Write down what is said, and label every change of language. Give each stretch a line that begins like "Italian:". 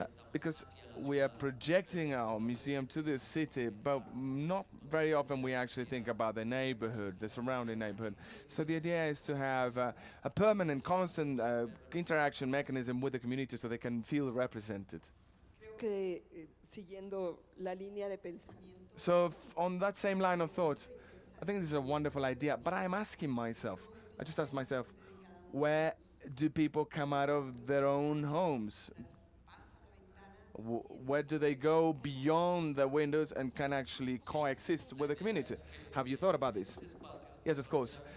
English: Because we are projecting our museum to the city, but not very often we actually think about the neighborhood, the surrounding neighborhood. So the idea is to have a permanent, constant interaction mechanism with the community so they can feel represented.
Spanish: Creo que siguiendo la línea de pensamiento.
English: So on that same line of thought, I think this is a wonderful idea, but I'm asking myself, I just ask myself, where do people come out of their own homes? Where do they go beyond the windows and can actually coexist with the community? Have you thought about this? Yes, of course.